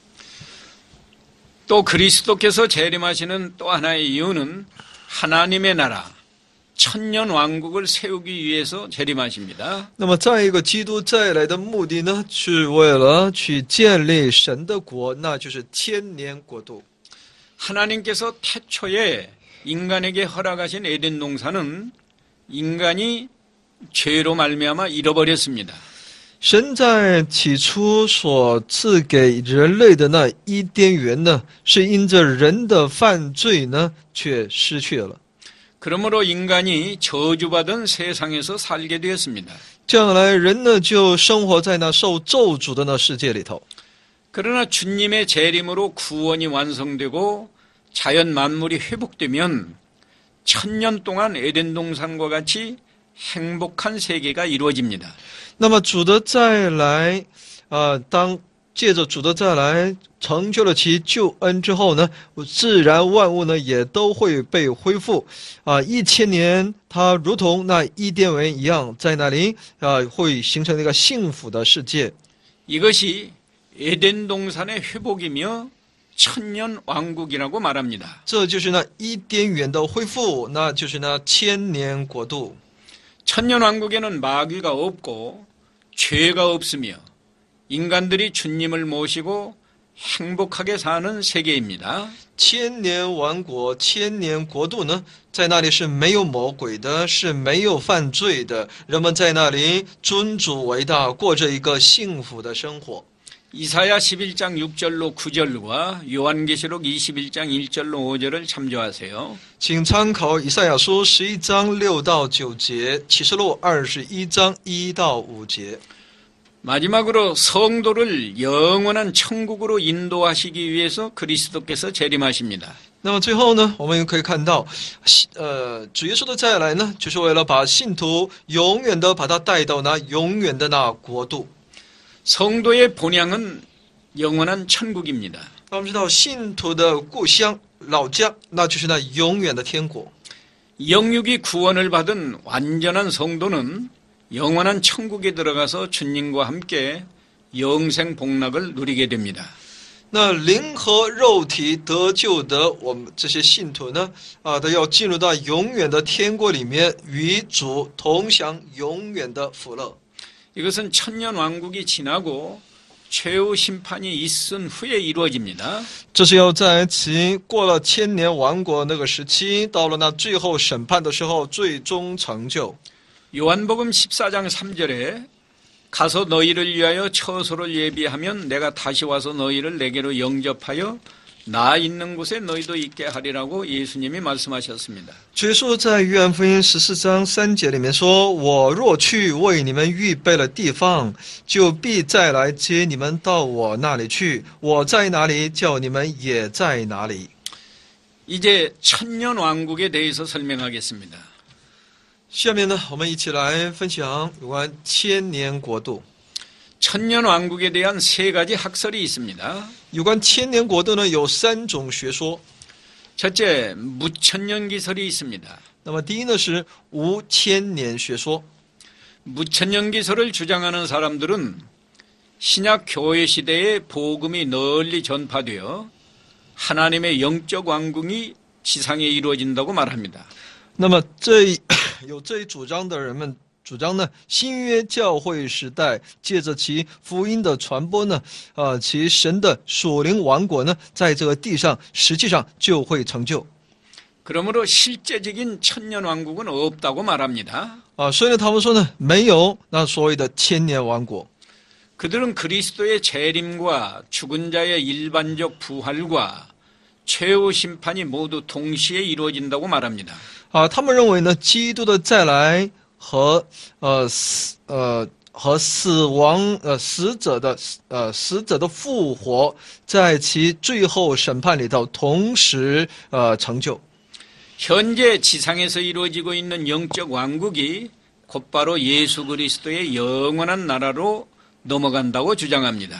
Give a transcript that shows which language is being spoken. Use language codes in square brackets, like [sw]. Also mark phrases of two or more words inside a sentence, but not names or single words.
[ko] 또 그리스도께서 재림하시는 또 하나의 이유는 하나님의 나라 천년 왕국을 세우기 위해서 재림하십니다. [zh] 那么，再一个，基督再来的目的呢，是为了去建立神的国，那就是千年国度。 [ko] 하나님께서 태초에 인간에게 허락하신 에덴 동산은 인간이 죄로 말미암아 잃어버렸습니다. [zh] 神在起初所赐给人类的那伊甸园呢，是因着人的犯罪呢，却失去了。 [ko] 그러므로 인간이 저주받은 세상에서 살게 되었습니다. [zh] 这样来，人呢就生活在那受咒诅的那世界里头。 [ko] 그러나 주님의 재림으로 구원이 완성되고 자연 만물이 회복되면 천년 동안 에덴 동산과 같이 행복한 세계가 이루어집니다. [zh] 那么主的再来，当借着主的再来成就了其救恩之后呢，自然万物呢也都会被恢复。1000年，它如同那伊甸园一样，在那里会形成一个幸福的世界。 [ko] 이것이 에덴 동산의 회복이며 천년 왕국이라고 말합니다. [zh] 这就是那伊甸园的恢复，那就是那千年国度。 [ko] 천년 왕국에는 마귀가 없고 죄가 없으며 인간들이 주님을 모시고 행복하게 사는 세계입니다. [zh] 千年王国、千年国度呢，在那里是没有魔鬼的，是没有犯罪的，人们在那里尊主为大，过着一个幸福的生活。 [ko] 이사야 11장 6절로 9절과 요한계시록 21장 1절로 5절을 참조하세요. [zh] 请参考以赛亚书11章6到9节，启示录21章1到5节。 [ko] 마지막으로 성도를 영원한 천국으로 인도하시기 위해서 그리스도께서 재림하십니다. [zh] 那么最后呢，我们也可以看到，主耶稣的再来呢，就是为了把信徒永远的把他带到那永远的那国度。 [ko] 성도의 본향은 영원한 천국입니다. [zh] 那我们知道，信徒的故乡、老家，那就是那永远的天国。 [ko] 영육이 구원을 받은 완전한 성도는 영원한 천국에 들어가서 주님과 함께 영생 복락을 누리게 됩니다. [zh] 那灵和肉体得救的我们这些信徒呢，都要进入到永远的天国里面，与主同享永远的福乐。 [ko] 이것은 천년 왕국이 지나고 최후 심판이 있은 후에 이루어집니다. [zh] 这是要在其过了千年王国那个时期，到了那最后审判的时候，最终成就。 [ko] 요한복음 14장 3절에 가서 너희를 위하여 처소를 예비하면 내가 다시 와서 너희를 내게로 영접하여 나 있는 곳에 너희도 있게 하리라고 예수님이 말씀하셨습니다. [zh] 主耶稣在约翰福音14章3节里面说：“我若去为你们预备了地方，就必再来接你们到我那里去。我在哪里，叫你们也在哪里。” [ko] 이제 천년 왕국에 대해서 설명하겠습니다. [zh] 下面呢，我们一起来分享有关千年国度。 [ko] 천년 왕국에 대한 세 가지 학설이 있습니다. [zh] 有关千年国度呢，有3种学说。 [ko] 첫째, 무천년기설이 있습니다. [zh] 那么第一呢是无千年学说。 [ko] 무천년기설을 주장하는 사람들은 신약 교회 시대에 복음이 널리 전파되어 하나님의 영적 왕국이 지상에 이루어진다고 말합니다. [zh] 那么有这一主张的人们主张呢，新约教会时代借着其福音的传播呢，其神的属灵王国呢，在这个地上实际上就会成就。 [ko] 그러므로 실제적인 천년왕국은 없다고 말합니다. [zh] 所以呢，他们说呢，没有那所谓的千年王国。 [ko] 그들은 그리스도의 재림과 죽은 자의 일반적 부활과 최후 심판이 모두 동시에 이루어진다고 말합니다. [zh] 他们认为呢，基督的再来和死亡死者的复活，在其最后审判里头同时成就。 [ko] 현재 지상에서 이루어지고 있는 영적 왕국이 곧바로 예수 그리스도의 영원한 나라로 넘어간다고 주장합니다.